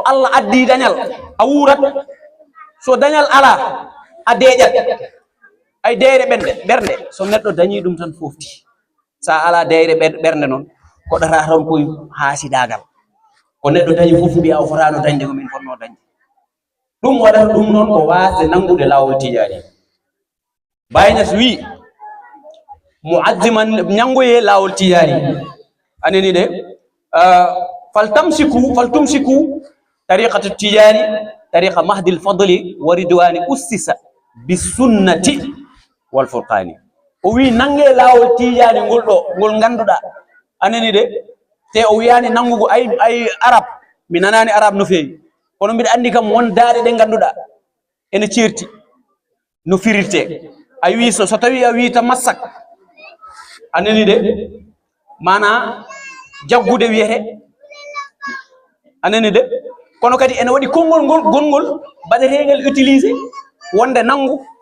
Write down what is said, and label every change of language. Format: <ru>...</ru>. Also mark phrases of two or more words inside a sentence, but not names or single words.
<ff>Allah addi dañal a wuurat so dañal ala a deeƴat ay deyre ɓernde so neɗɗo dañi ɗum tan fofti sa ala deyre ɓernde noon koɗata tan koye haasidagal ko neɗɗo dañi fof mbiya o fotano dañde ko min fonno dañde ɗum waɗata ɗum noon ko wasde nangude laawol Tidiane Baye Niass wi muazziman ñangoye laawol Tidiane anani de</ff> <ar>فلتمسكوا طريقة تجاني طريقة مهدي الفضل و رضوان أسست بالسنة والفرقان</ar> <ff>o wi nange laawol Tidiane ngol ɗo ngol ganduɗa anani de te o wiyani nangugo ay arab mi nanani arab no feewi kono mbiɗa andi kam won daade ɗe ganduɗa ene certi no firirte a wi so tawi a wi tamassak anani de mana jaggude wiyete anani de kono kadi ene waɗi konngol ngol gongol baɗetegal utilisé wonde nangu</ff>